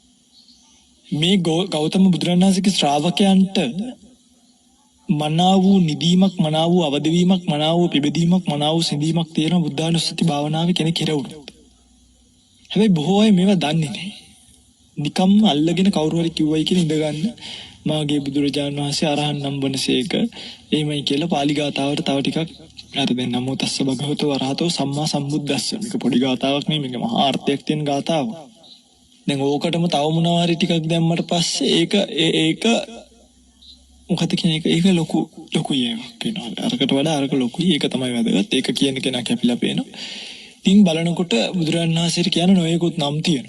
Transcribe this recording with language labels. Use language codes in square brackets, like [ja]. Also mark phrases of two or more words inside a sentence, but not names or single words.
[si] මේ ගෞතම බුදුරජාණන් වහන්සේගේ ශ්‍රාවකයන්ට මනාව වූ නිදීමක්, මනාව වූ අවදවීමක්, මනාව වූ පිබිදීමක්, මනාව වූ සිඳීමක් තියෙන බුද්ධානුස්සති භාවනාවේ කෙනෙක් කෙරෙවුණා. හැබැයි බොහෝ අය මේවා දන්නේ නැහැ. නිකම්ම අල්ලගෙන කවුරු හරි කිව්වයි කියලා ඉඳගන්න මාගේ බුදුරජාණන් වහන්සේ අරහන් නම් වනසේක එහෙමයි කියලා පාලි ගාතාවට තව ටිකක් අර දැන් [pi] නමෝ තස්ස භගවතෝ අරහතෝ සම්මා සම්බුද්දස්ස [si] මේක පොඩි ගාතාවක් නෙමෙයි මේක මහා අර්ථයක් තියෙන ගාතාවක්. දැන් ඕකටම තව මොනවා හරි ටිකක් දැම්මට පස්සේ ඒක මොකද කියන ඒක ලොකු එකක් වෙනවා. අරකට වඩා අරක ලොකුයි. ඒක තමයි වැදගත්. ඒක කියන කෙනා කැපිලා පේනවා. ඉතින් බලනකොට බුදුරජාණන් වහන්සේට කියන නොයෙකුත් නම් තියෙනවා.